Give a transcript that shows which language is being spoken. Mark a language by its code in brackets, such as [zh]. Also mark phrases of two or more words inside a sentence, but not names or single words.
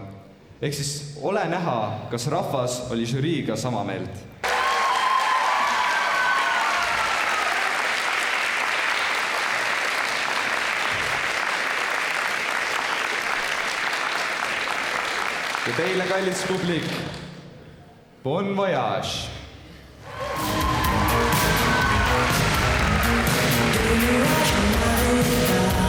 [et] Ehk siis ole näha, kas rahvas oli žüriiga sama meelt. Ja teile, kallis publik, [fr] bon voyage! [en] Do you